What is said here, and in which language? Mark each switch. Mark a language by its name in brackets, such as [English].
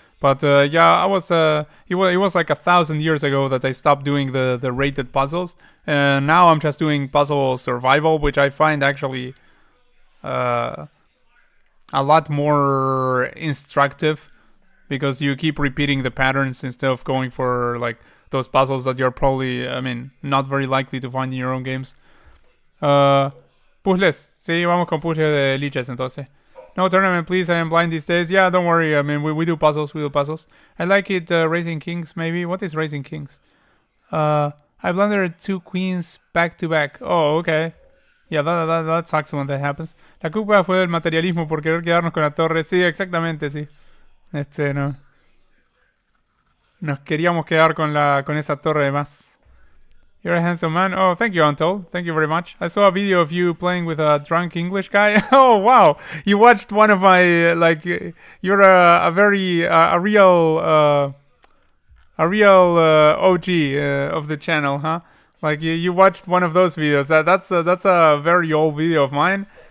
[English] But yeah, I was it was like 1000 years ago that I stopped doing the rated puzzles, and now I'm just doing puzzle survival, which I find actually uh, a lot more instructive because you keep repeating the patterns instead of going for like those puzzles that you're probably, I mean, not very likely to find in your own games. Puzzles. [Spanish] Sí, vamos con puzzles de liches entonces. [English] No tournament, please. I am blind these days. Yeah, don't worry. I mean, we do puzzles. We do puzzles. I like it. Raising Kings, maybe. What is Raising Kings? I blundered 2 queens back to back. Oh, okay. Yeah, that sucks when that happens. [Spanish] La culpa fue del materialismo por querer quedarnos con la torre. Sí, exactamente, sí. No. Nos queríamos quedar con esa torre de más. [English] You're a handsome man. Oh, thank you, Untold. Thank you very much. I saw a video of you playing with a drunk English guy. Oh, wow. You watched one of my, you're a very, a real OG of the channel, huh? Like, you watched one of those videos. That's a very old video of mine.